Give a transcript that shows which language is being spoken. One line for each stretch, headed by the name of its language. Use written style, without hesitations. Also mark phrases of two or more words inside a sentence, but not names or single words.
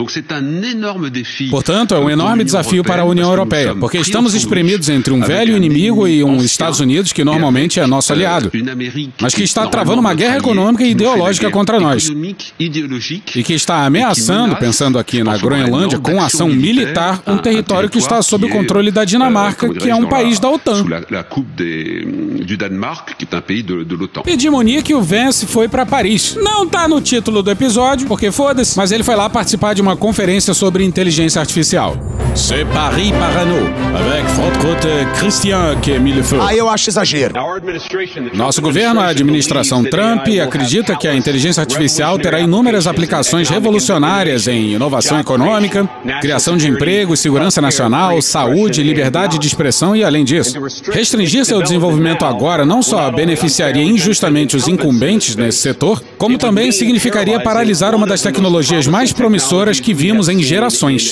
Portuguese: Portanto, é um enorme desafio para a União Europeia, porque estamos espremidos entre um velho inimigo e um Estados Unidos que normalmente é nosso aliado, mas que está travando uma guerra econômica e ideológica contra nós, e que está ameaçando, pensando aqui na Groenlândia, com ação militar, um território que está sob o controle da Dinamarca, que é um país da OTAN. E de Munique, o Vance foi para Paris. Não tá no título do episódio, porque foda-se, mas ele foi lá participar de uma conferência sobre inteligência artificial.
French: C'est Paris Parano, avec votre Christian que mis le feu.
Portuguese: Eu acho exagero. Nosso governo, a administração Trump, acredita que a inteligência artificial terá inúmeras aplicações revolucionárias em inovação econômica, criação de empregos, segurança nacional, saúde, liberdade de expressão e, além disso, restringir seu desenvolvimento agora não só beneficiaria injustamente os incumbentes nesse setor, como também significaria paralisar uma das tecnologias mais promissoras que vimos em gerações.